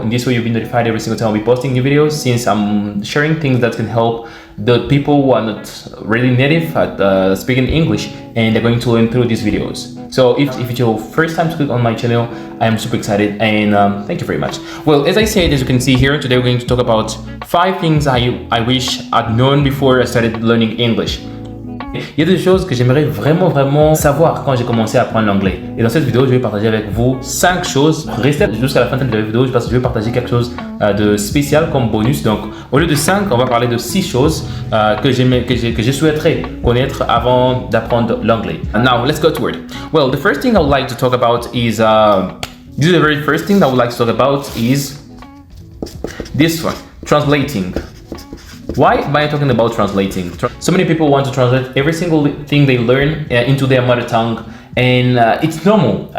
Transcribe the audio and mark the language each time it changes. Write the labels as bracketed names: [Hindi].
[English] In this way, you'll be notified every single time I'll be posting new videos, since I'm sharing things that can help the people who are not really native at speaking English and they're going to learn through these videos. So if it's your first time to click on my channel, I am super excited and thank you very much. Well, as I said, as you can see here, today we're going to talk about 5 things I wish I'd known before I started learning English. [French] Il y a des choses que j'aimerais vraiment savoir quand j'ai commencé à apprendre l'anglais. Et dans cette vidéo, je vais partager avec vous 5 choses. Restez jusqu'à la fin de la vidéo parce que je vais partager quelque chose de spécial comme bonus. Donc, au lieu de 5, on va parler de 6 choses que je souhaiterais connaître avant d'apprendre l'anglais. [English] Now, let's go to it. Well, the first thing I would like to talk about is this is the very first thing I would like to talk about is this one, translating. Why am I talking about translating? So many people want to translate every single thing they learn into their mother tongue, and it's normal.